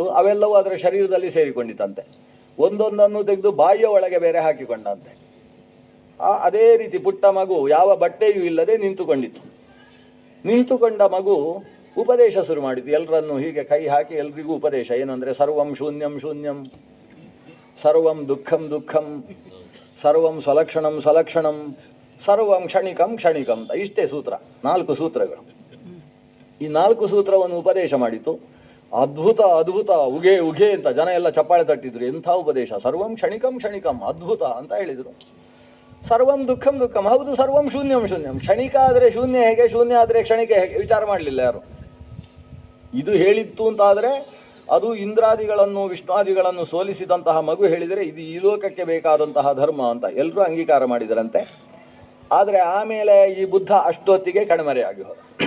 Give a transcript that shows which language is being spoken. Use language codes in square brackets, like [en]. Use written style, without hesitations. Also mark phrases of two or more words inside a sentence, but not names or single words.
[kn] ಅವೆಲ್ಲವೂ ಅದರ ಶರೀರದಲ್ಲಿ ಸೇರಿಕೊಂಡಿತ್ತಂತೆ. ಒಂದೊಂದನ್ನು ತೆಗೆದು ಬಾಯಿಯ ಒಳಗೆ ಬೇರೆ ಹಾಕಿಕೊಂಡಂತೆ. ಅದೇ ರೀತಿ ಪುಟ್ಟ ಮಗು ಯಾವ ಬಟ್ಟೆಯೂ ಇಲ್ಲದೆ ನಿಂತುಕೊಂಡಿತ್ತು. ನಿಂತುಕೊಂಡ ಮಗು ಉಪದೇಶ ಶುರು ಮಾಡಿತು. ಎಲ್ಲರನ್ನು ಹೀಗೆ ಕೈ ಹಾಕಿ ಎಲ್ರಿಗೂ ಉಪದೇಶ. [sa] ಏನಂದರೆ ಸರ್ವಂ ಶೂನ್ಯಂ ಶೂನ್ಯಂ, ಸರ್ವಂ ದುಃಖಂ ದುಃಖಂ, ಸರ್ವಂ ಸ್ವಲಕ್ಷಣಂ ಸ್ವಲಕ್ಷಣಂ, ಸರ್ವಂ ಕ್ಷಣಿಕಂ ಕ್ಷಣಿಕಂ ಅಂತ. [kn] ಇಷ್ಟೇ ಸೂತ್ರ, 4 ಸೂತ್ರಗಳು. ಈ 4 ಸೂತ್ರವನ್ನು ಉಪದೇಶ ಮಾಡಿತು. ಅದ್ಭುತ ಅದ್ಭುತ, ಉಗೆ ಉಗೆ ಅಂತ ಜನ ಎಲ್ಲ ಚಪ್ಪಾಳೆ ತಟ್ಟಿದ್ರು. ಎಂಥ ಉಪದೇಶ! [sa] ಸರ್ವಂ ಕ್ಷಣಿಕಂ ಕ್ಷಣಿಕಂ, [kn] ಅದ್ಭುತ ಅಂತ ಹೇಳಿದರು. [sa] ಸರ್ವಂ ದುಃಖಂ ದುಃಖಂ, ಹೌದು. ಸರ್ವಂ ಶೂನ್ಯಂ ಶೂನ್ಯಂ, [kn] ಕ್ಷಣಿಕ ಆದರೆ ಶೂನ್ಯ ಹೇಗೆ, ಶೂನ್ಯ ಆದರೆ ಕ್ಷಣಿಕ ಹೇಗೆ ವಿಚಾರ ಮಾಡಲಿಲ್ಲ ಯಾರು. ಇದು ಹೇಳಿತ್ತು ಅಂತಾದರೆ ಅದು ಇಂದ್ರಾದಿಗಳನ್ನು ವಿಷ್ಣುವಾದಿಗಳನ್ನು ಸೋಲಿಸಿದಂತಹ ಮಗು ಹೇಳಿದರೆ ಇದು ಈ ಲೋಕಕ್ಕೆ ಬೇಕಾದಂತಹ ಧರ್ಮ ಅಂತ ಎಲ್ಲರೂ ಅಂಗೀಕಾರ ಮಾಡಿದರಂತೆ. ಆದರೆ ಆಮೇಲೆ ಈ ಬುದ್ಧ ಅಷ್ಟೊತ್ತಿಗೆ ಕಣ್ಮರೆಯಾಗಿ ಹೋದ.